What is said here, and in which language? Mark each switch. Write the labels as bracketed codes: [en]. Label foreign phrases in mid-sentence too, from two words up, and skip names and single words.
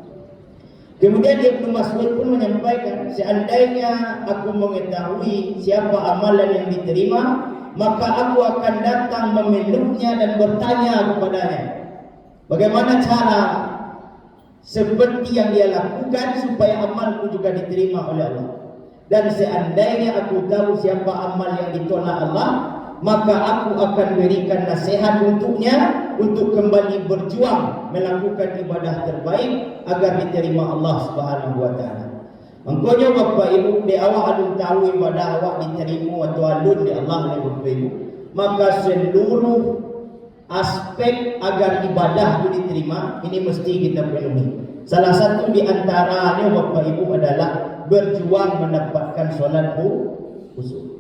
[id] Kemudian Ibnu Mas'ud pun menyampaikan, seandainya aku mengetahui siapa amalan yang diterima, maka aku akan datang memeluknya dan bertanya kepadanya, bagaimana cara seperti yang dia lakukan supaya amalku juga diterima oleh Allah. Dan seandainya aku tahu siapa amal yang ditolak Allah, maka aku akan berikan nasihat untuknya untuk kembali berjuang melakukan ibadah terbaik agar diterima Allah [ar] Subhanahu wa taala. [id] Mangkonya Bapak Ibu, [min] di awak alun tahu ibadah awak diterima atau alun di Allah [id] oleh Bapak Ibu, maka seluruh aspek agar ibadah itu diterima ini mesti kita penuhi. Salah satu di antaranya Bapak Ibu adalah berjuang mendapatkan solat khusyuk.